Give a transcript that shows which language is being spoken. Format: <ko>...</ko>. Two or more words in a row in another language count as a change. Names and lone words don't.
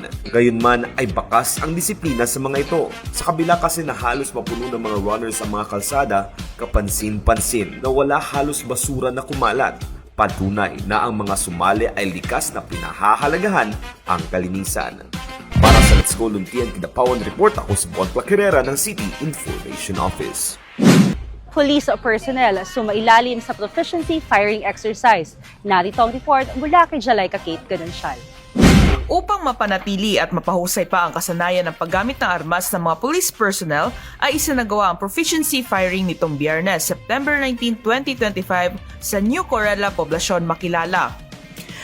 <tl>Gayunman ay bakas ang disiplina sa mga ito. Sa kabila kasi na halos mapuno ng mga runners ang mga kalsada, kapansin-pansin na wala halos basura na kumalat. Patunay na ang mga sumali ay likas na pinahahalagahan ang kalinisan. Para sa Let's Go Luntian Kidapawan Report, ako si Von Clark Herrera ng City Information Office.</tl> <en>Police personnel</en> <tl>sumailalim sa</tl> <en>proficiency firing exercise.</en> <tl>Narito ang report mula kay Jalaika Kate Ganansyal. Upang mapanatili at mapahusay pa ang kasanayan ng paggamit ng armas ng mga</tl> <en>police personnel,</en> <tl>ay isinagawa ang</tl> <en>proficiency firing</en> <tl>nitong Biyernes, September 19, 2025 sa New Corella, Poblacion, Makilala.</tl>